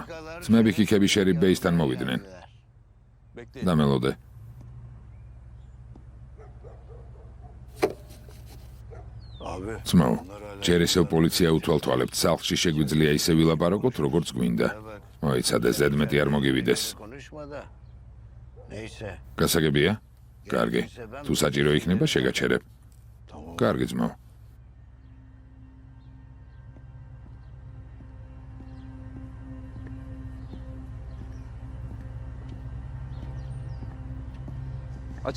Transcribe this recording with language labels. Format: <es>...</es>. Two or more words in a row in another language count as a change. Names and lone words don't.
<ka>ძმები ქიქები შერიფ ბეისთან მოვიდნენ.</ka> <tr>Bekleyin.</tr> <ka>დამელოდე.</ka> <tr>Abi.</tr> <ka>ძმაო, ჯერ ისევ პოლიცია უთვალთვალებთ, სახლში შეგვიძლია ისე ვილაპარაკოთ, როგორც გვინდა. მოიცადე, ზედმეტი არ მოგივიდეს.</ka> <tr>Konuşma da. Neyse.</tr> <ka>გასაგებია? კარგი. თუ საჭირო იქნება, შეგაჩერებ.</ka> <tr>Tamam.</tr> <ka>კარგი ძმაო.</ka> <tr>Açın.</tr>